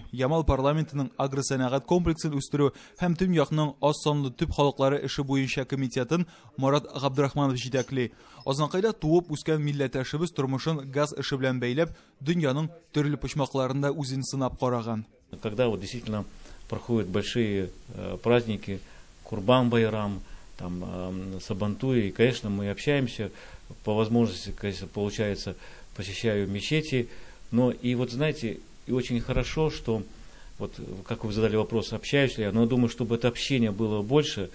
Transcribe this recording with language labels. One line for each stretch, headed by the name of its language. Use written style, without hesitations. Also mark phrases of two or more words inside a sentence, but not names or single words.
Tatar: Ямал парламентының агросәнәгать комплексын үстерү һәм төньякның аз санлы төп халыклары эше буенча комитетын Марат Габдрахманов җитәкли. Азнакайда туып үскән милләттәшебез тормышын газ эше белән бәйләп, дөньяның төрле почмакларында үзен сынап караган.
Russian: Когда вот действительно проходят большие праздники, Курбан-Байрам, там Сабантуй, и, конечно, мы общаемся, по возможности, конечно, получается, посещаю мечети. Но и вот знаете, и очень хорошо, что вот как вы задали вопрос, общаюсь ли я, но я думаю, чтобы это общение было больше.